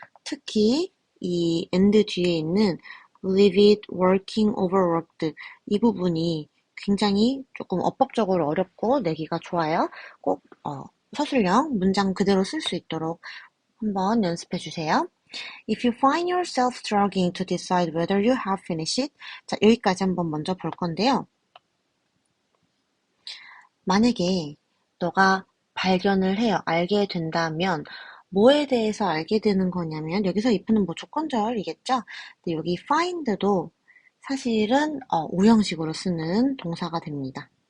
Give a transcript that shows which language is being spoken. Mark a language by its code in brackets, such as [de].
[ko] 특히 이 end 뒤에 있는 leave it working overworked 이 부분이 굉장히 조금 어법적으로 어렵고 내기가 좋아요. 꼭 서술형 문장 그대로 쓸 수 있도록 한번 연습해 주세요. [en] If you find yourself struggling to decide whether you have finished it, 자, 여기까지 한번 먼저 볼 건데요. [ko] 만약에 너가 발견을 해요. 알게 된다면 뭐에 대해서 알게 되는 거냐면 여기서 if는 뭐 조건절이겠죠? 근데 여기 find도 사실은 오형식으로 쓰는 동사가 됩니다.